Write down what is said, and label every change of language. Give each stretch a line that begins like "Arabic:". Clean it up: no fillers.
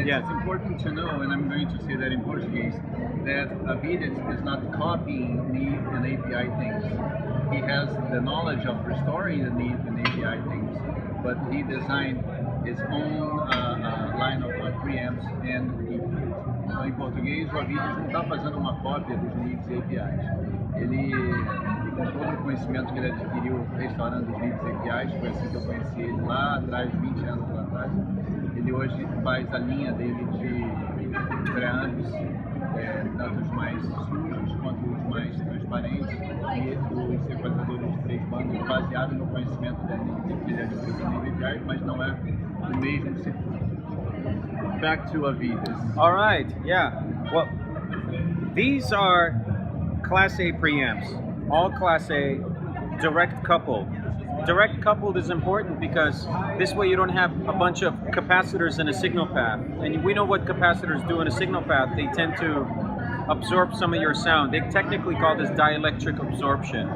English: It's important to know, and I'm going to say that in Portuguese, that Avedis is not copying NEVE and API things. He has the knowledge of restoring the NEVE and API things, but he designed his own line of preamps and EQs.
Portuguese: Então, em português, o Avedis não está fazendo uma cópia dos NEVes e APIs. Ele, com todo o conhecimento que ele adquiriu restaurando os NEVes e APIs, foi assim que eu conheci ele lá atrás, 20 anos lá atrás. Ele hoje faz a linha dele de preamps, tanto os mais sujos quanto os mais transparentes, e os equalizadores de 3 bandas, baseado no conhecimento dele, que ele adquiriu do NEVE API, mas não é o mesmo circuito.
English: Back to Avedis. All right, yeah. Well, these are Class A preamps, all Class A, direct coupled. Direct coupled is important because this way you don't have a bunch of capacitors in a signal path. And we know what capacitors do in a signal path. They tend to absorb some of your sound. They technically call this dielectric absorption.